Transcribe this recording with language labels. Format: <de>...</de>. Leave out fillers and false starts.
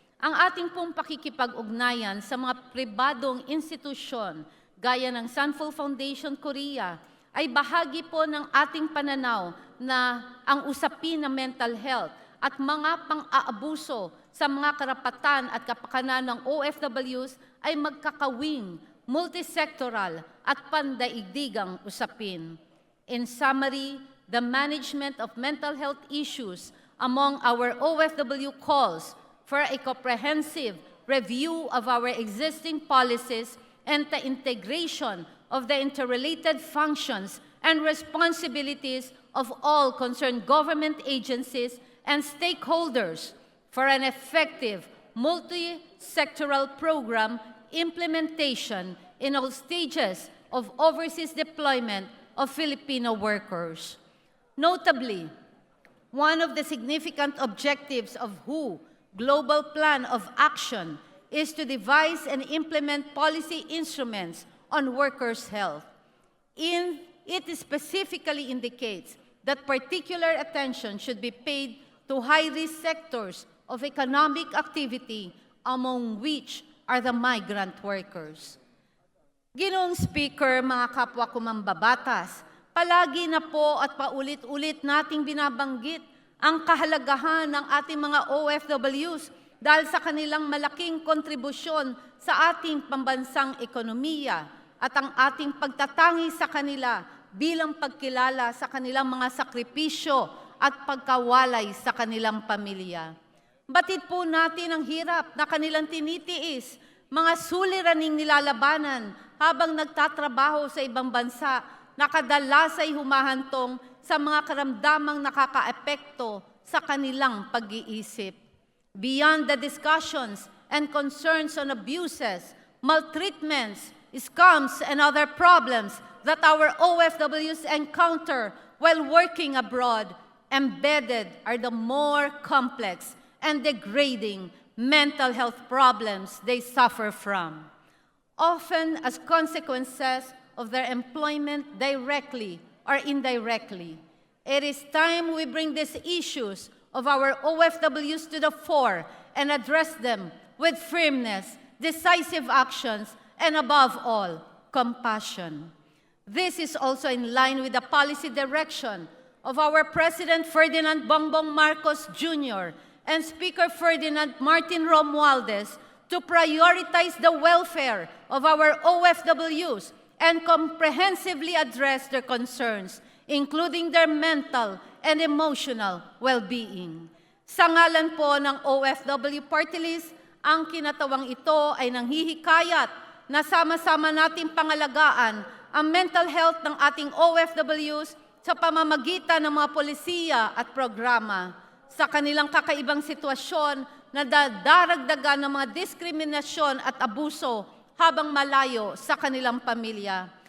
<tl>Ang ating pong pakikipag-ugnayan sa mga pribadong institusyon gaya ng Sunful Foundation Korea ay bahagi po ng ating pananaw na ang usapin ng mental health at mga pang-aabuso sa mga karapatan at kapakanan ng OFWs ay magkakawing, multisectoral at pandaigdigang usapin.</tl> <en>In summary, the management of mental health issues among our OFW calls for a comprehensive review of our existing policies and the integration of the interrelated functions and responsibilities of all concerned government agencies and stakeholders for an effective multi-sectoral program implementation in all stages of overseas deployment of Filipino workers. Notably, one of the significant objectives of WHO Global Plan of Action is to devise and implement policy instruments on workers' health. It specifically indicates that particular attention should be paid to high-risk sectors of economic activity, among which are the migrant workers.</en> <tl>Ginoong Speaker, mga kapwa ko mambabatas, palagi na po at paulit-ulit nating binabanggit ang kahalagahan ng ating mga OFWs dahil sa kanilang malaking kontribusyon sa ating pambansang ekonomiya at ang ating pagtatangi sa kanila bilang pagkilala sa kanilang mga sakripisyo at pagkawalay sa kanilang pamilya. Batid po natin ang hirap na kanilang tinitiis, mga suliraning nilalabanan habang nagtatrabaho sa ibang bansa na kadalas ay humahantong sa mga karamdamang nakakaepekto sa kanilang pag-iisip.</tl> <en>Beyond the discussions and concerns on abuses, maltreatments, scams, and other problems that our OFWs encounter while working abroad, embedded are the more complex and degrading mental health problems they suffer from, often as consequences of their employment directly or indirectly. It is time we bring these issues of our OFWs to the fore and address them with firmness, decisive actions, and above all, compassion. This is also in line with the policy direction of our President Ferdinand Bongbong Marcos Jr. and Speaker Ferdinand Martin Romualdez to prioritize the welfare of our OFWs and comprehensively address their concerns, including their mental and emotional well-being.</en> <tl>Sa ngalan po ng OFW Party List, ang kinatawang ito ay nanghihikayat na sama-sama nating pangalagaan ang mental health ng ating OFWs sa pamamagitan ng mga polisiya at programa sa kanilang kakaibang sitwasyon na dadaragdagan ng mga diskriminasyon at abuso habang malayo sa kanilang pamilya.</tl>